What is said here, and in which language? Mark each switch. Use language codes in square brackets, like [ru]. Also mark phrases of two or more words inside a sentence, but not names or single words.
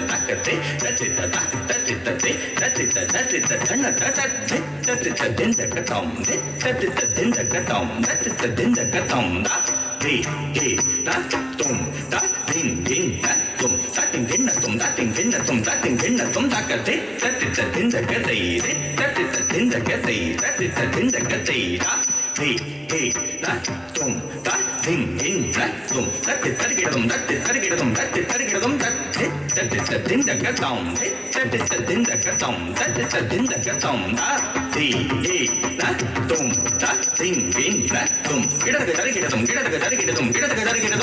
[en] That's tom da din da tom da din da tom da di da tom da ding da tom da ding da tom da ding da tom da ding da tom da ka di da din da ka di da din da ka di da din da ka di da di da tom da ding da tom da tarigidum da tarigidum da tarigidum da din da ka tom da din da ka tom da din da ka tom da di da tom da ding da tom gidadaga tarigidum gidadaga tarigidum gidadaga tarigidum